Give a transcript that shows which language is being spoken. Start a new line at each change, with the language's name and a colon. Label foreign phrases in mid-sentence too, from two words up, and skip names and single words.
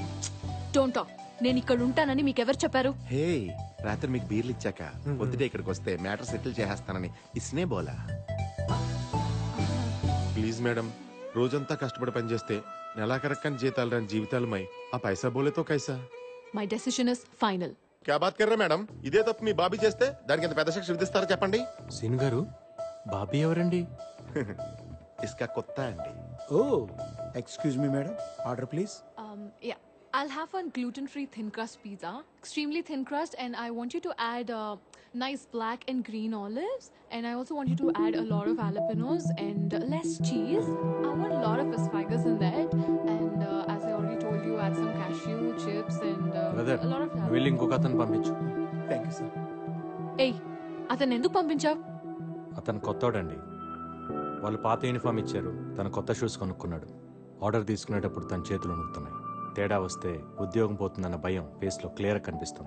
English: Don't talk.
Telugu: నేను ఇక్కడ ఉంటానని మీకు ఎవరు చెప్పారు? హే, రాత్రి మీకు బీర్లు ఇచ్చాక పొద్దుటే ఇక్కడికి వస్తే
English: matter settle
Telugu: చేసేస్తానని
Hindi: इसने बोला.
English: please madam,
Telugu: రోజంతా కష్టపడి పనిచేస్తే నెలాఖరక్కని జీతాలు రాని జీవితాలమై ఆ
Hindi: पैसा बोले तो कैसा.
English: My decision is final.
Hindi: क्या बात कर्रा मैडम?
Telugu: ఇదే తప్పు మీ బాబీ చేస్తే దానికి ఎంత పెద్ద శిక్ష విధిస్తారో చెప్పండి. సీను గారు, బాబీ ఎవరండి? ఇస్కా కొత్త అండి.
English: ఓ excuse me madam, order please. Yeah, I'll have one gluten-free thin crust pizza, extremely thin crust, and I want you to add nice black and green olives, and I also want you to add a lot of jalapenos and less cheese. I want a lot of asparagus in that, and as I already told you, add some cashew chips and బ్రదర్, a lot of jalapenos.
Telugu: వెళ్ళి ఇంకొక అతను పంపించు.
English: Thank you sir.
Telugu: Hey, అతను ఎందుకు పంపించావు? అతను కొత్తోడండి. వాళ్ళు పాత యూనిఫామ్ ఇచ్చారు, తన కొత్త షూస్ కొనుక్కున్నాడు. ఆర్డర్ తీసుకునేటప్పుడు తన చేతులు వణుకుతున్నాయి. తేడా వస్తే ఉద్యోగం పోతుందన్న భయం ఫేస్ లో క్లియర్ కనిపిస్తుంది.